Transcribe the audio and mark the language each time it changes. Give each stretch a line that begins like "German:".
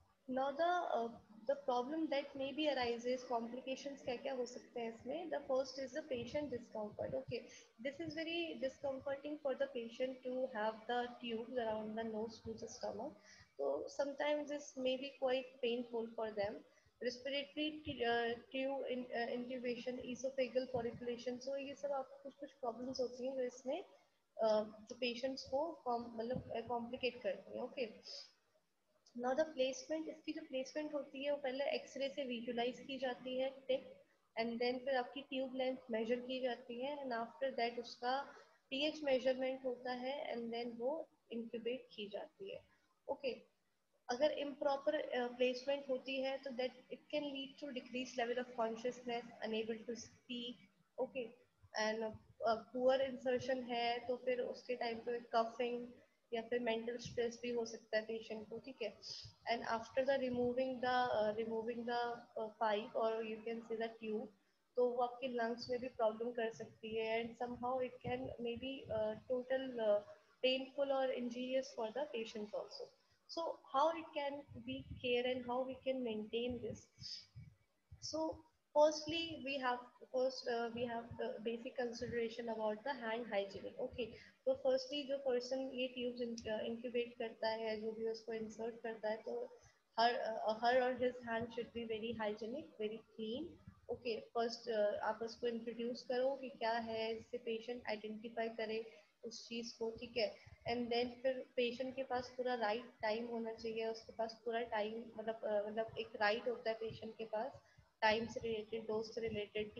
English: Now the problem that maybe arises, complications
Hindi: क्या क्या हो सकते हैं इसमें.
English: The first is the patient discomfort. Okay, this is very discomforting for the patient to have the tubes around the nose to the stomach. So sometimes this may be quite painful for them. Respiratory tube intubation, esophageal folliculation.
Hindi: So ये सब आपको कुछ कुछ problems होती हैं जो इसमें जो patients को मतलब complicate करती हैं.
English: Okay. Now the placement,
Hindi: इसकी जो प्लेसमेंट होती है वो पहले एक्सरे से विजुलाइज की जाती है टिप, एंड देन फिर आपकी ट्यूब लेंथ मेजर की जाती है,
English: and after that
Hindi: उसका पीएच मेजरमेंट होता है, एंड देन वो इंक्यूबेट की जाती है.
English: Okay okay.
Hindi: अगर इम्प्रॉपर प्लेसमेंट होती है तो
English: That it can lead to decrease level of consciousness, unable to speak.
Hindi: Okay, and poor insertion है तो फिर उसके टाइम पे कफिंग या फिर मेंटल स्ट्रेस भी हो सकता है पेशेंट को.
English: ठीक है, and after the removing the pipe और you can see the tube,
Hindi: तो वो आपके लंग्स में भी प्रॉब्लम कर सकती है,
English: And somehow it can may be total painful or injurious for the patients also. So how it can be care and how we can maintain this. So firstly we have the basic consideration about the hand hygiene. Okay, तो firstly
Hindi: जो person ये tubes incubate करता है, जो भी उसको insert करता है,
English: तो her or his hand should be very hygienic, very clean.
Hindi: Okay, first आप उसको इंट्रोड्यूस करो कि क्या है, इससे पेशेंट आइडेंटिफाई करे उस चीज़ को. ठीक है, एंड देन फिर पेशेंट के पास पूरा राइट टाइम होना चाहिए, उसके पास पूरा टाइम मतलब एक राइट होता है पेशेंट के पास टाइम से रिलेटेड, डोज से रिलेटेड.